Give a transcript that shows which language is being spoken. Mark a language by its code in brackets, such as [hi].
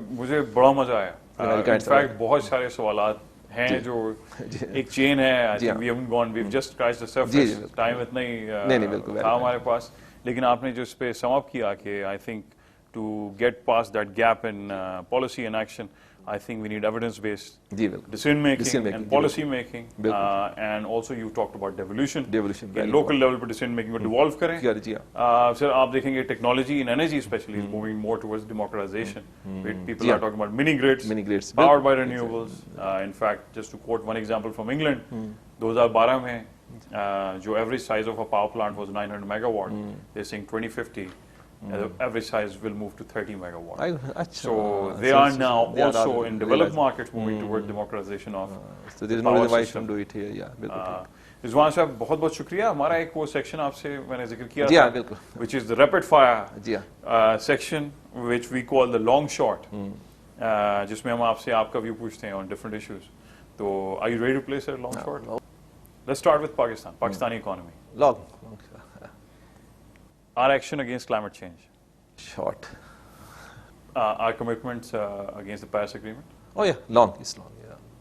[ur] مجھے بڑا مزہ آیا, انفیکٹ بہت سارے سوالات ہیں جو ایک چین ہے, [en] we haven't gone, we just scratch the surface, [ur] time اتنا ہی تھا ہمارے پاس, لیکن آپ نے جو اس پہ سم اپ کیا کہ [en] I think to get past that gap in policy and action, I think we need evidence-based decision making and policy making, and also you talked about devolution. Local level پر decision making کو devolve کریں. Sir, [ur] آپ دیکھیں گے [en] technology in energy especially is moving more towards democratization. People are talking about mini grids powered by renewables. In fact, just to quote one example from England, [ur] 2012 میں جو [en] average size of a power plant was 900 megawatt. They're saying 2050. The average size will move to 30 megawatt. So they are now also in developed markets moving towards democratization of so there is no reason why you shouldn't do it here. Yeah, [ur] بالکل. رضوان صاحب بہت بہت شکریہ. ہمارا ایک وہ section آپ سے میں نے ذکر کیا تھا, [en] which is the rapid fire section, which we call the long short, [ur] جس میں ہم آپ سے آپ کا ویو پوچھتے ہیں [en] on different issues. [ur] تو [en] are you ready to play sir long short? Let's start with Pakistan, Pakistani economy. Long. Our action against climate change. Short. Our commitments against the Paris Agreement. Oh yeah, long. It's long. Yeah.